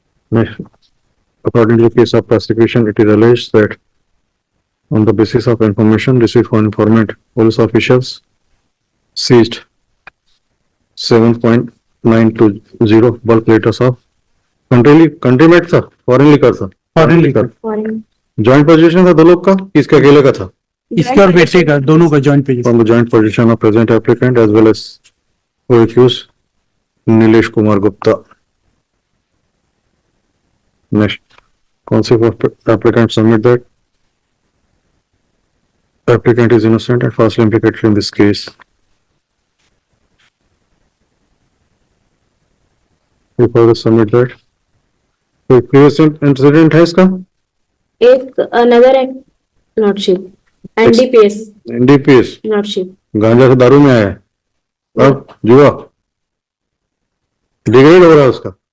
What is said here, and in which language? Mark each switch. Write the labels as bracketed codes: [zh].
[en] Next, according to the case of prosecution, it is alleged that on the basis of information received from informant, police officials seized 7.920 bulk liters of country made था, foreign liquor था, foreign liquor [hi] joint possession था दो लोग का, किसका अकेले का था? इसका और बेटे का, दोनों का joint page. [en] From the joint possession of present applicant as well as co-accused Nilesh Kumar Gupta. Next, counsel of applicant submit that applicant is innocent and falsely implicated in this case. You further submit that. [hi] कोई previous incident है इसका? [en] एक another act lordship, NDPS NDPS, lordship. [hi] गांजा से दारू में आया है, अब जुआ डिग्रेड हो रहा है उसका।